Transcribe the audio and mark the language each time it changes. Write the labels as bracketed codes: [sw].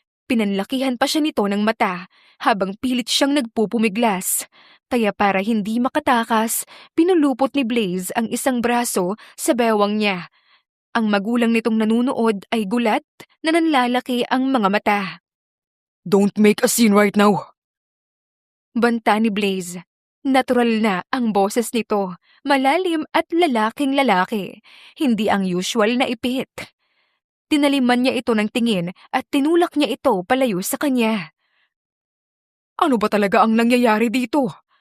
[tl] Pinanlakihan pa siya nito ng mata habang pilit siyang nagpupumiglas. Kaya para hindi makatakas, pinulupot ni Blaze ang isang braso sa bewang niya. Ang magulang nitong nanunood ay gulat na nanlalaki ang mga mata. [en] Don't make a scene right now. [tl] Banta ni Blaze. Natural na ang boses nito, malalim at lalaking lalaki, hindi ang usual na ipit. Tinaliman niya ito ng tingin at tinulak niya ito palayo sa kanya. Ano ba talaga ang nangyayari dito?